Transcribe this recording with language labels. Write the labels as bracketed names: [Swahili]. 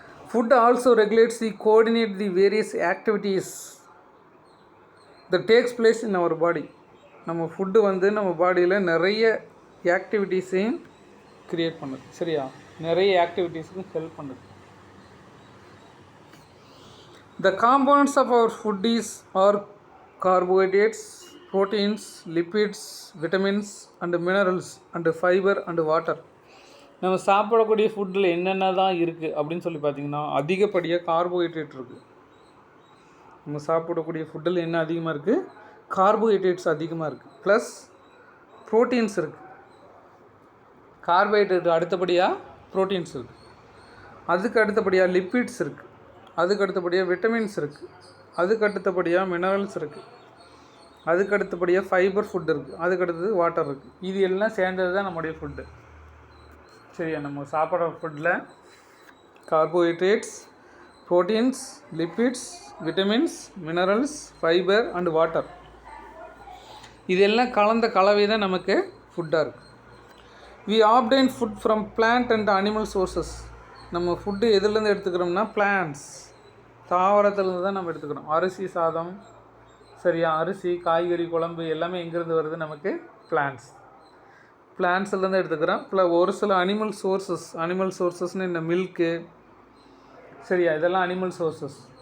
[English] Food also regulates the coordinate the various activities that takes place in our body. [Tamil] நம்ம food வந்து நம்ம பாடியில் நிறைய ஆக்டிவிட்டீஸையும் க்ரியேட் பண்ணுது. சரியா, நிறைய ஆக்டிவிட்டீஸுக்கு ஹெல்ப் பண்ணுது. [English] The components of our food are carbohydrates, proteins, lipids, vitamins and minerals and fiber and water. [Tamil] நம்ம சாப்பிடக்கூடிய ஃபுட்டில் என்னென்ன தான் இருக்குது அப்படின்னு சொல்லி பார்த்தீங்கன்னா, அதிகப்படியாக கார்போஹைட்ரேட் இருக்குது. நம்ம சாப்பிடக்கூடிய ஃபுட்டில் என்ன அதிகமாக இருக்குது? கார்போஹைட்ரேட்ஸ் அதிகமாக இருக்குது. ப்ளஸ் ப்ரோட்டீன்ஸ் இருக்குது. கார்போஹைட்ரேட் அடுத்தபடியாக ப்ரோட்டீன்ஸ் இருக்குது. அதுக்கு அடுத்தபடியாக லிப்பிட்ஸ் இருக்குது. அதுக்கு அடுத்தபடியாக விட்டமின்ஸ் இருக்குது. அதுக்கு அடுத்தபடியாக மினரல்ஸ் இருக்குது. அதுக்கு அடுத்தபடியாக ஃபைபர் ஃபுட் இருக்குது. அதுக்கு அடுத்தது வாட்டர் இருக்குது. இது எல்லாம் சேர்ந்தது தான் நம்முடைய ஃபுட்டு. சரியா, நம்ம சாப்பிட்ற ஃபுட்டில் carbohydrates, proteins, lipids, vitamins, minerals, fibre and water, இதெல்லாம் கலந்த கலவை தான் நமக்கு ஃபுட்டாக இருக்குது. [English] We obtain food from plant and animal sources. [Tamil] நம்ம ஃபுட்டு எதுலேருந்து எடுத்துக்கிறோம்னா பிளான்ட்ஸ், தாவரத்துலேருந்து தான் நம்ம எடுத்துக்கிறோம். அரிசி சாதம், சரியா, அரிசி, காய்கறி, குழம்பு எல்லாமே எங்கேருந்து வருது? நமக்கு பிளான்ட்ஸ்லேருந்து எடுத்துக்கிறோம். ஒரு சில அனிமல் சோர்ஸஸ்னு இந்த மில்க்கு, சரியா, இதெல்லாம் அனிமல் சோர்ஸஸ்.